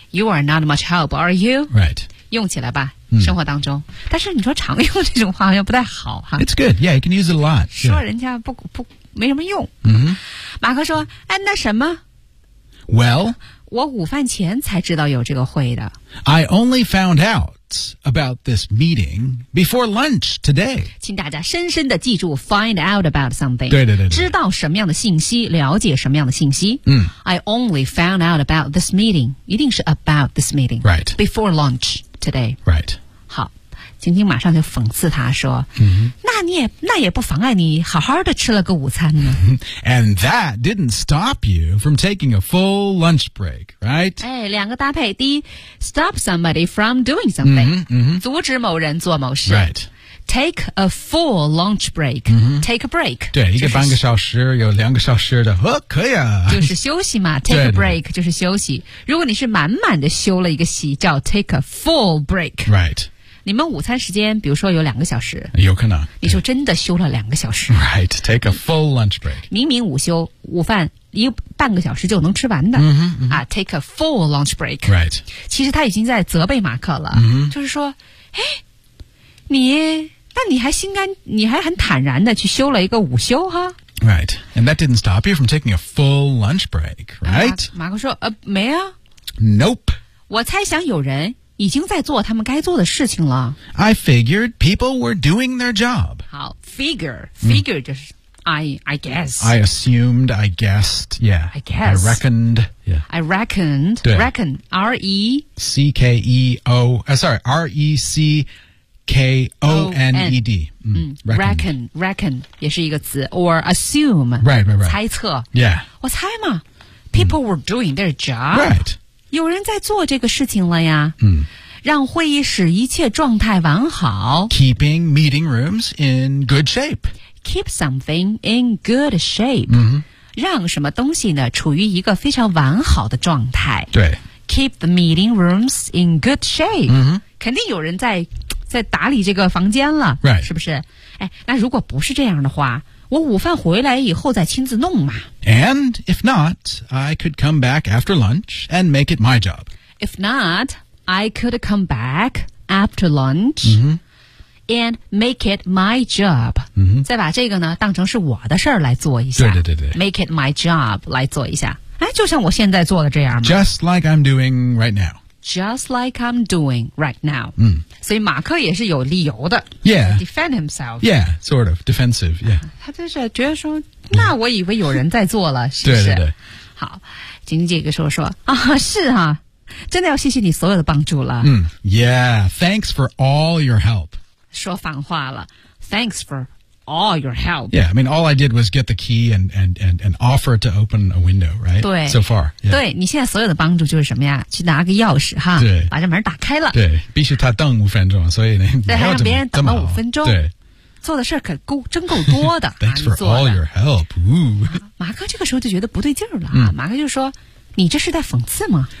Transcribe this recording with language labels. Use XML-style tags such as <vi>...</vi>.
<en>You are not much help, are you? Right.</en> <zh>用起来吧、嗯、生活当中。但是你说常用这种话好像不太好。哈</zh> <en>It's good. Yeah, you can use it a lot.、Yeah.</en> <zh>说人家不没什么用。 Mm-hmm. 马克说哎那什么</zh> <en>Well,</en> <zh>我午饭前才知道有这个会的。</zh> <en>I only found out about this meeting before lunch today.</en> <zh>请大家深深的记住</zh> <en>find out about something.</en> <zh>对对 对, 对。知道什么样的信息了解什么样的信息。嗯。</zh> <en>I only found out about this meeting.</en> <zh>一定是</zh> <en>about this meeting. Right. Before lunch today. Right.</en> <zh>好。晴晴马上就讽刺他说、 mm-hmm. 那也不妨碍你好好的吃了个午餐呢。</zh> <en>And that didn't stop you from taking a full lunch break, right?</en> <zh>哎，两个搭配，第一 ,</zh> <en>stop somebody from doing something, mm-hmm, mm-hmm.</en> <zh>阻止某人做某事。</zh> <en>Right. Take a full lunch break.、 Mm-hmm. Take a break.</en> <zh>对、就是、一个半个小时有两个小时的、哦、可以啊。就是休息嘛</zh> <en>take a break</en> <zh>就是休息。如果你是满满的休了一个息叫</zh> <en>take a full break. Right.</en> <zh>你们午餐时间比如说有两个小时有可能你就真的休了两个小时</zh> <en>Right, take a full lunch break</en> <zh>明明午休午饭一半个小时就能吃完的、 mm-hmm, mm-hmm.</zh> <en>啊 take a full lunch break Right</en> <zh>其实他已经在责备马克了、 mm-hmm. 就是说哎，你还很坦然的去休了一个午休哈</zh> <en>Right, and that didn't stop you from taking a full lunch break, right?、</en> <zh>啊、马克说没啊</zh> <en>Nope</en> <zh>我猜想有人已经在做他们该做的事情了。</zh> <en>I figured people were doing their job.</en> <zh>好 figure 就是、嗯</zh> <en>I guess. I assumed, I guessed, yeah. I guess. I reckoned, yeah. I reckoned, reckon, R-E... C-K-E-O, sorry, R-E-C-K-O-N-E-D.、 Mm, reckon, reckon,</en> <zh>也是一个词</zh> <en>or assume. Right.</en> <zh>猜测</zh> <en>Yeah.</en> <zh>我猜嘛</zh> <en>people were doing their job. Right.</en> <zh>有人在做这个事情了呀。嗯、让会议室一切状态完好。</zh> <en>Keeping meeting rooms in good shape. Keep something in good shape、 mm-hmm.</en> <zh>让什么东西呢处于一个非常完好的状态对</zh> <en>Keep the meeting rooms in good shape、 mm-hmm.</en> <zh>肯定有人在打理这个房间了、</zh> <en>right.</en> <zh>是不是哎，那如果不是这样的话我午饭回来以后再亲自弄嘛</zh> <en>And if not I could come back after lunch and make it my job If not I could come back after lunch、 mm-hmm. And make it my job.、 Mm-hmm.</en> <zh>再把这个呢当成是我的事儿来做一下。对。</zh> <en>Make it my job</en> <zh>来做一下。哎，就像我现在做的这样吗</zh> <en>Just like I'm doing right now. Just like I'm doing right now.、 Mm.</en> <zh>所以马克也是有理由的。</zh> <en>Yeah. Defend himself. Yeah, sort of. Defensive, yeah.、</en> <zh>他就是觉得说那我以为有人在做了是不是对。好经济给说啊是啊真的要谢谢你所有的帮助了。</zh> <en>嗯、mm. Yeah, thanks for all your help.</en> <zh>说反话了</zh> <en>Thanks for all your help. Yeah, I mean, all I did was get the key and offer to open a window, right?</en> <zh>对</zh> <en>So far.、Yeah.</en> <zh>对你现在所有的帮助就是什么呀去拿个钥匙哈对把这门打开了。对必须他等五分钟所以呢对还让别人等了五分钟。对做的事可真够多的。</zh> <en>Thanks for all your help.、Ooh.</en> <zh>马克这个时候就觉得不对劲儿了、嗯。马克就说你这是在讽刺吗</zh>